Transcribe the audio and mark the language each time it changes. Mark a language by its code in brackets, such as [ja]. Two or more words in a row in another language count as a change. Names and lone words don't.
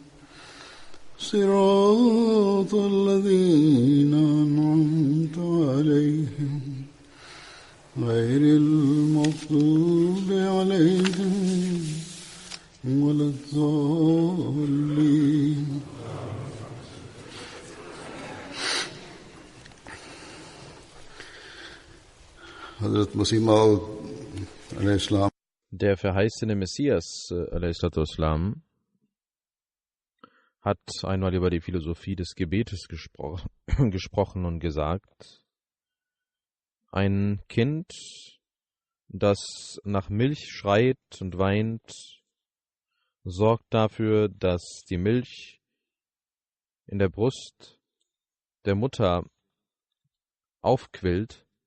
[ar] صراط الذين أنعمت عليهم غير المغضوب عليهم ولا الضالين. [de] Hazrat Masih Maud al-Islam. Der verheißene Messias a.s. hat einmal über die Philosophie des Gebetes gesprochen und gesagt, ein Kind, das nach Milch schreit und weint, sorgt dafür, dass die Milch in der Brust der Mutter aufquillt.